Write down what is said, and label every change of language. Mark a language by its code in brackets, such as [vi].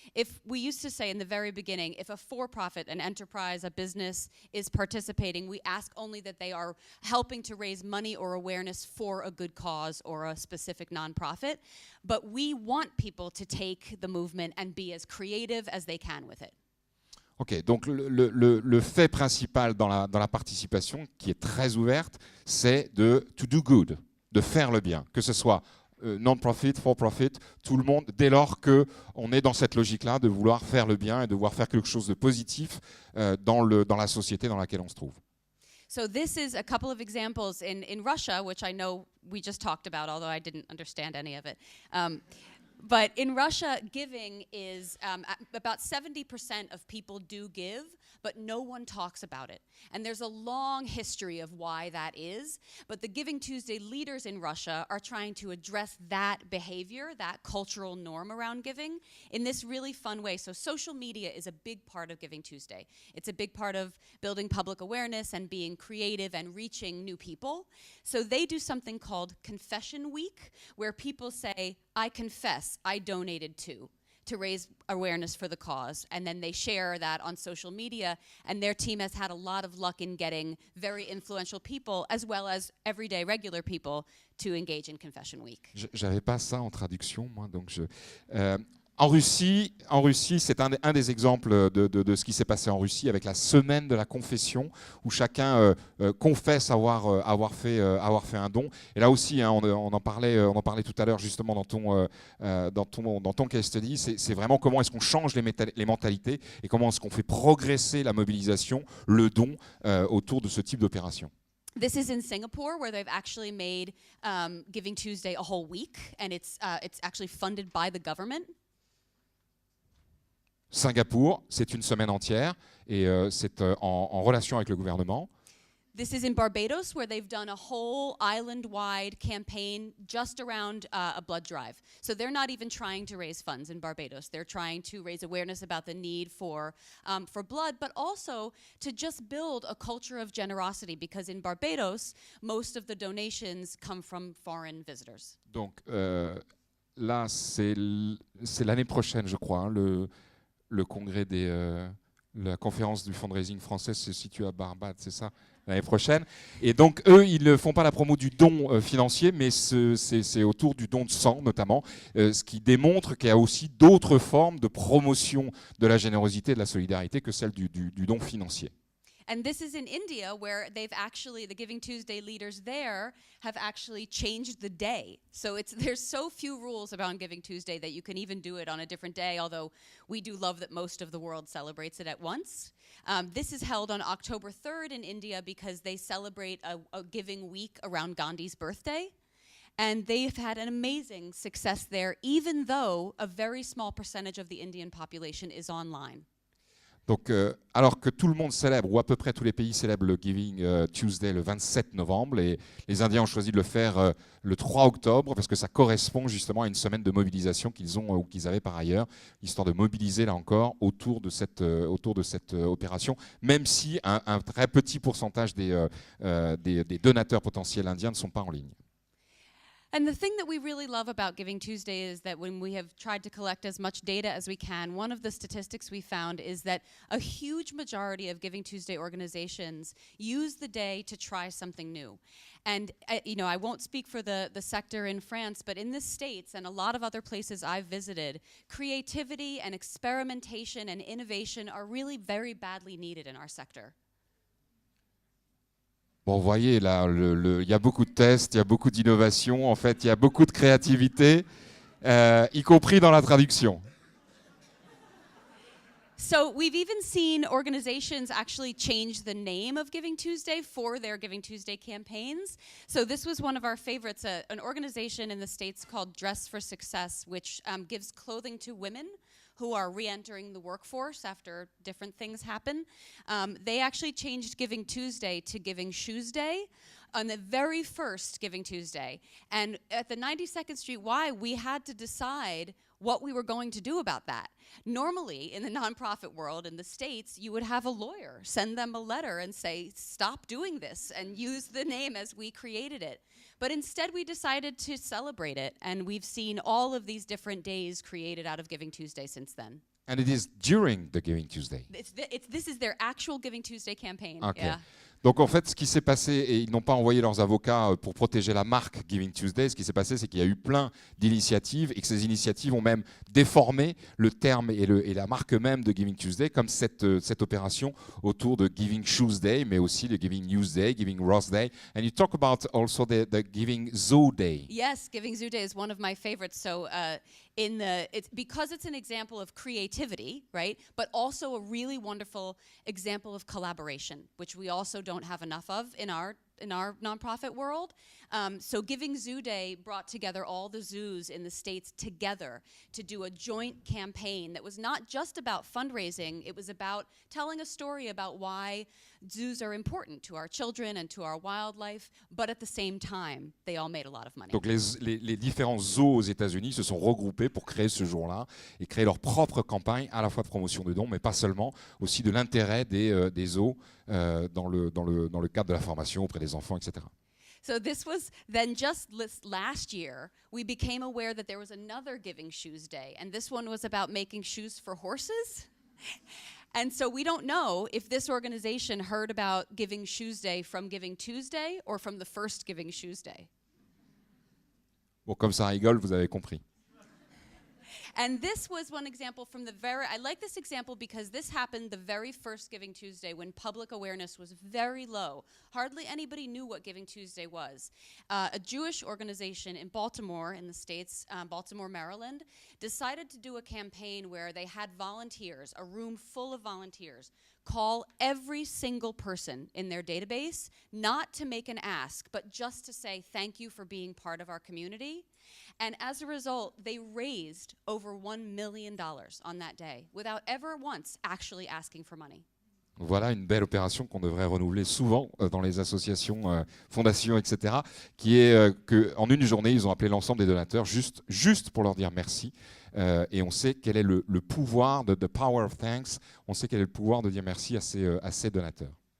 [en] If we used to say in the very beginning, if a for-profit, an enterprise, a business is participating, we ask only that they are helping to raise money or awareness for a good cause or a specific nonprofit. But we want people to take the movement and be as creative as they can with it. [fr] Ok, donc le fait principal dans la participation, qui est très ouverte, c'est [en] to do good, [fr] de faire le bien, que ce soit non-profit, for-profit, tout le monde, dès lors qu'on est dans cette logique-là de vouloir faire le bien et de vouloir faire quelque chose de positif dans la société dans laquelle on se trouve. [en] So this is a couple of examples in Russia, which I know we just talked about, although I didn't understand any of it. But in Russia, giving is about 70% of people do give, but no one talks about it. And there's a long history of why that is. But the Giving Tuesday leaders in Russia are trying to address that behavior, that cultural norm around giving, in this really fun way. So social media is a big part of Giving Tuesday. It's a big part of building public awareness and being creative and reaching new people. So they do something called Confession Week, where people say, I confess, I donated to raise awareness for the cause. And then they share that on social media. And their team has had a lot of luck in getting very influential people, as well as everyday regular people, to engage in Confession Week. [fr] J'avais pas ça en traduction, moi, donc en Russie, c'est un des exemples de ce qui s'est passé en Russie avec la semaine de la confession, où chacun confesse avoir fait un don. Et là aussi, hein, on en parlait tout à l'heure justement dans ton case study. C'est vraiment comment est-ce qu'on change les mentalités et comment est-ce qu'on fait progresser la mobilisation, le don autour de ce type d'opération. [en] This is in Singapore, where they've actually made Giving Tuesday a whole week, and it's actually funded by the government. [fr] Singapour, c'est une semaine entière et c'est en relation avec le gouvernement. [en] This is in Barbados, where they've done a whole island-wide campaign just around a blood drive. So they're not even trying to raise funds in Barbados. They're trying to raise awareness about the need for blood, but also to just build a culture of generosity, because in Barbados, most of the donations come from foreign visitors. [fr] Donc là, c'est l'année prochaine, je crois, hein, le congrès la conférence du fundraising français se situe à Barbade, c'est ça, l'année prochaine. Et donc, eux, ils ne font pas la promo du don financier, mais c'est autour du don de sang, notamment, ce qui démontre qu'il y a aussi d'autres formes de promotion de la générosité et de la solidarité que celle du don financier. [en] And this is in India, where the Giving Tuesday leaders there have actually changed the day. So there's so few rules about Giving Tuesday that you can even do it on a different day, although we do love that most of the world celebrates it at once. This is held on October 3rd in India because they celebrate a giving week around Gandhi's birthday. And they've had an amazing success there, even though a very small percentage of the Indian population is online. [fr] Donc, alors que tout le monde célèbre, ou à peu près tous les pays célèbrent le Giving Tuesday le 27 novembre, et les Indiens ont choisi de le faire le 3 octobre, parce que ça correspond justement à une semaine de mobilisation qu'ils ont ou qu'ils avaient par ailleurs, histoire de mobiliser là encore autour de cette opération, même si un très petit pourcentage des donateurs potentiels indiens ne sont pas en ligne. [en] And the thing that we really love about Giving Tuesday is that when we have tried to collect as much data as we can, one of the statistics we found is that a huge majority of Giving Tuesday organizations use the day to try something new. And I won't speak for the sector in France, but in the States and a lot of other places I've visited, creativity and experimentation and innovation are really very badly needed in our sector. [fr] Bon, vous voyez, là, il y a beaucoup de tests, il y a beaucoup d'innovation, en fait, il y a beaucoup de créativité, y compris dans la traduction. [en] So we've even seen organizations actually change the name of Giving Tuesday for their Giving Tuesday campaigns. So this was one of our favorites, an organization in the States called Dress for Success, which gives clothing to women who are re-entering the workforce after different things happen. They actually changed Giving Tuesday to Giving Shoes Day on the very first Giving Tuesday. And at the 92nd Street Y, we had to decide what we were going to do about that. Normally, in the nonprofit world in the States, you would have a lawyer send them a letter and say, stop doing this, and use the name as we created it. But instead, we decided to celebrate it, and we've seen all of these different days created out of Giving Tuesday since then. And it is during the Giving Tuesday. This is their actual Giving Tuesday campaign. Okay. Yeah. [fr] Donc en fait, ce qui s'est passé, et ils n'ont pas envoyé leurs avocats pour protéger la marque Giving Tuesday, ce qui s'est passé, c'est qu'il y a eu plein d'initiatives et que ces initiatives ont même déformé le terme et la marque même de Giving Tuesday, comme cette opération autour de Giving Shoes Day, mais aussi le Giving News Day, Giving Rose Day. [en] And you talk about also the Giving Zoo Day. Yes, Giving Zoo Day is one of my favorites. So it's because it's an example of creativity, right? But also a really wonderful example of collaboration, which we also don't have enough of in our nonprofit world. So Giving Zoo Day brought together all the zoos in the States together to do a joint campaign that was not just about fundraising, it was about telling a story about why zoos are important to our children and to our wildlife, but at the same time, they all made a lot of money. [fr] Donc les différents zoos aux États-Unis se sont regroupés pour créer ce jour-là et créer leur propre campagne, à la fois de promotion de dons, mais pas seulement, aussi de l'intérêt des zoos dans le cadre de la formation auprès des enfants, etc. [en] So this was then just last year, we became aware that there was another Giving Shoes Day, and this one was about making shoes for horses. And so we don't know if this organization heard about Giving Shoes Day from Giving Tuesday or from the first Giving Shoes Day. [fr] Bon, comme ça rigole, vous avez compris. [en] And this was one example from I like this example because this happened the very first Giving Tuesday when public awareness was very low. Hardly anybody knew what Giving Tuesday was. A Jewish organization in Baltimore, in the States, Baltimore, Maryland, decided to do a campaign where they had volunteers, a room full of volunteers, call every single person in their database, not to make an ask, but just to say thank you for being part of our community. And as a result, they raised over $1 million on that day without ever once actually asking for money. [fr] Voilà une belle opération qu'on devrait renouveler souvent dans les associations, fondations, etc. Qui est qu'en une journée, ils ont appelé l'ensemble des donateurs juste pour leur dire merci. Et on sait quel est le pouvoir de [en] the power of thanks. [fr] On sait quel est le pouvoir de dire merci à ces donateurs.